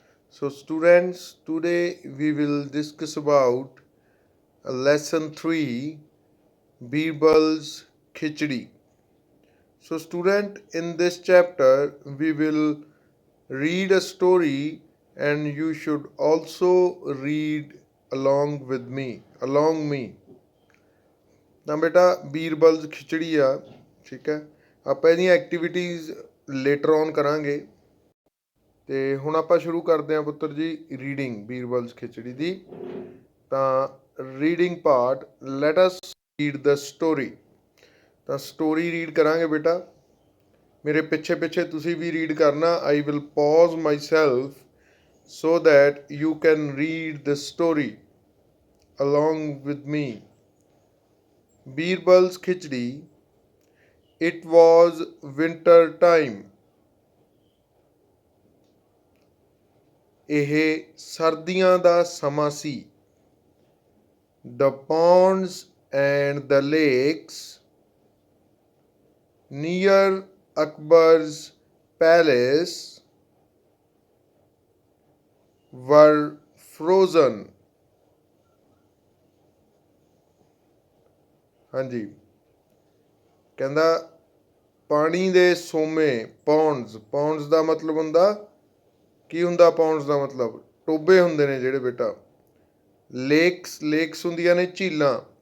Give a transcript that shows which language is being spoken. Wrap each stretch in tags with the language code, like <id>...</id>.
<en>So, students, today we will discuss about lesson 3 Birbal's Khichdi. So, student, in this chapter we will read a story and you should also read along me.</en> <pa>ਤਾਂ ਬੇਟਾ ਬੀਰਬਲਸ ਖਿਚੜੀ ਆ, ਠੀਕ ਹੈ। ਆਪਾਂ ਇਹਦੀਆਂ activities later on ਕਰਾਂਗੇ। ਤੇ ਹੁਣ ਆਪਾਂ ਸ਼ੁਰੂ ਕਰਦੇ ਹਾਂ ਪੁੱਤਰ ਜੀ ਰੀਡਿੰਗ ਬੀਰਬਲਸ ਖਿਚੜੀ ਦੀ।</pa> <en>ਤਾਂ reading part, let us read the story.</en> <pa>ਤਾਂ ਸਟੋਰੀ ਰੀਡ ਕਰਾਂਗੇ ਬੇਟਾ। ਮੇਰੇ ਪਿੱਛੇ ਪਿੱਛੇ ਤੁਸੀਂ ਵੀ ਰੀਡ ਕਰਨਾ।</pa> <en>I will pause myself so that you can read the story along with me. Birbal's Khichdi. It was winter time.</en> <pa>ਇਹ ਸਰਦੀਆਂ ਦਾ ਸਮਾਂ ਸੀ।</pa> <en>The ponds and the lakes near Akbar's palace were frozen.</en> <pa>ਹਾਂਜੀ, ਕਹਿੰਦਾ ਪਾਣੀ ਦੇ ਸੋਮੇ, ponds ਦਾ ਮਤਲਬ ਹੁੰਦਾ, ਕੀ ਹੁੰਦਾ ਪੌਂਡਸ ਦਾ ਮਤਲਬ? ਟੋਬੇ ਹੁੰਦੇ ਨੇ ਜਿਹੜੇ ਬੇਟਾ। ਲੇਕਸ ਹੁੰਦੀਆਂ ਨੇ ਝੀਲਾਂ।</pa>